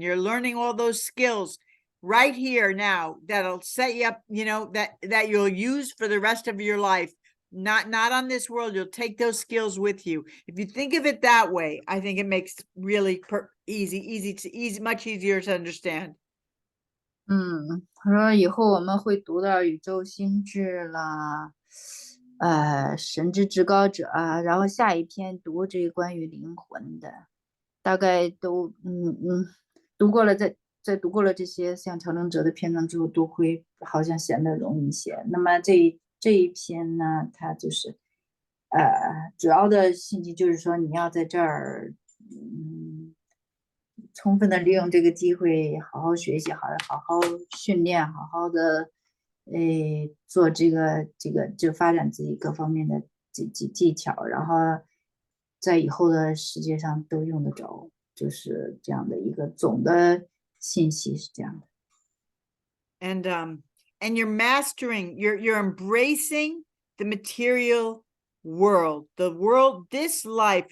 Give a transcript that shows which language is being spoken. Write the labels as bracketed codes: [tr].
[en] You're learning all those skills right here now that'll set you up, you know, that you'll use for the rest of your life. Not on this world. You'll take those skills with you. If you think of it that way, I think it makes really easy, much easier to understand. [zh] 他说以后我们会读到宇宙心智啦，神之至高者啊，然后下一篇读这个关于灵魂的，大概都读过了，在读过了这些像朝圣者的篇章之后，都会好像显得容易一些。那么这一篇呢，它就是主要的信息就是说你要在这儿充分的利用这个机会，好好学习，好好训练，好好的做这个就发展自己各方面的技巧，然后在以后的世界上都用得着，就是这样的一个总的信息是这样的。 [en] And you're mastering, you're embracing the material world, this life.